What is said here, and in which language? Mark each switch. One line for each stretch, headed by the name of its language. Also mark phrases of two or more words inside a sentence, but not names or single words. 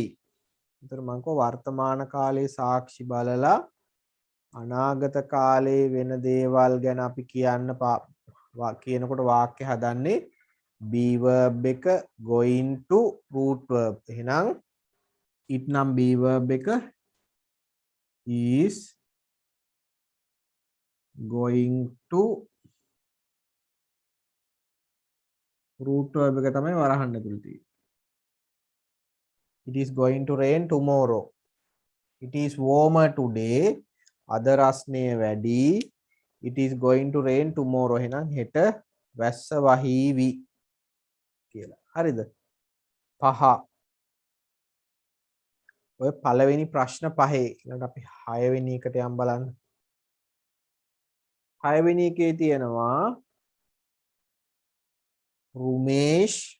Sinhala: ඒතර මම කෝ වර්තමාන කාලේ සාක්ෂි බලලා අනාගත කාලේ වෙන දේවල් ගැන අපි කියන්න කියනකොට වාක්‍ය හදන්නේ
English: be verb
Sinhala: එක
English: going to root verb.
Sinhala: එහෙනම් it නම්
English: be verb
Sinhala: එක
English: is going to root verb
Sinhala: එක තමයි වරහන්න ඇතුළේ තියෙන්නේ.
English: It is going to rain tomorrow. It is warmer today.
Sinhala: අද රස්නය වැඩි.
English: It is going to rain tomorrow.
Sinhala: එහෙනම් හෙට වැස්ස වහීවි කියලා. හරිද? 5. ඔය පළවෙනි ප්‍රශ්න 5. ඊළඟට අපි 6 වෙනි එකට යම් බලන්න. 6 වෙනි එකේ තියෙනවා රුමේෂ්